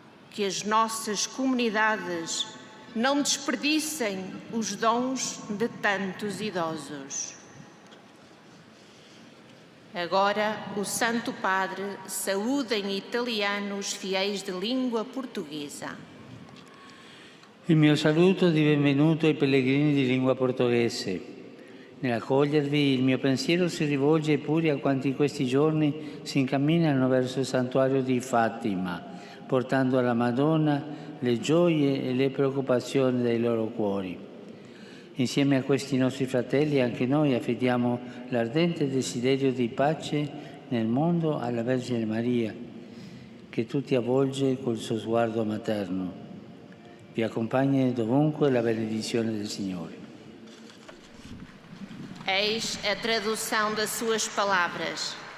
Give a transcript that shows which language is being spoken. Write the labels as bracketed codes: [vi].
[pt] Que as nossas comunidades não desperdicem os dons de tantos idosos. Agora, o Santo Padre saúda em italiano os fiéis de língua portuguesa. [it] Il mio saluto di benvenuto ai pellegrini di lingua portoghese. Nell'accogliervi il mio pensiero si rivolge pure a quanti in questi giorni si incamminano verso il santuario di Fatima, portando alla Madonna le gioie e le preoccupazioni dei loro cuori. Insieme a questi nostri fratelli anche noi affidiamo l'ardente desiderio di pace nel mondo alla Vergine Maria, che tutti avvolge col suo sguardo materno. Vi accompagni dovunque la benedizione del Signore. [pt] Eis a tradução das suas palavras.